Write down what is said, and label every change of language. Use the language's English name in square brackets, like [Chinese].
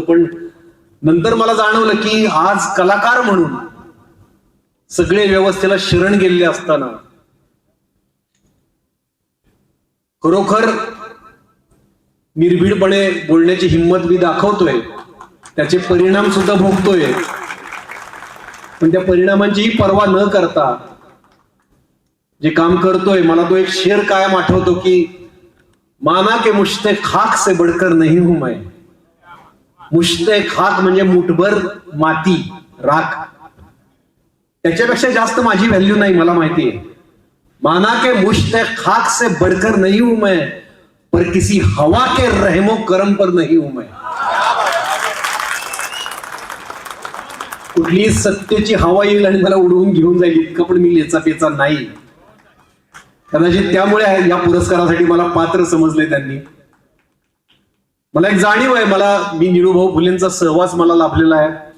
[Marathi] पण नंतर मला जाणवलं की आज कलाकार म्हणून सगळे व्यवस्थेला शरण गेलेले असताना खरोखर निर्भीडपणे बोलण्याची हिंमत मी दाखवतोय, त्याचे परिणाम सुद्धा भोगतोय. पण त्या परिणामांचीही पर्वा न करता जे काम करतोय, मला तो एक शेर कायम आठवतो की [Hindi] माना के मुश्ते खाक से बढ़कर नहीं हूं मैं. [Marathi] मुश्ते खाक म्हणजे मुठभर माती, राख, त्याच्यापेक्षा जास्त माझी व्हॅल्यू नाही मला माहिती आहे. [Hindi] माना के मुश्ते खाक से बढ़कर नहीं हूं मैं, पर किसी हवा के रहमो करम पर नहीं हूं मैं. [Marathi] कुठलीही सत्तेची हवा येईल आणि मला उडवून घेऊन जाईल इतकं पण मी लेचा पेचा नाही. कदाचित त्यामुळे या पुरस्कारासाठी मला पात्र समजले त्यांनी. मला एक जाणीव आहे, मी निळूभाऊ फुलेंचा सहवास मला लाभलेला आहे.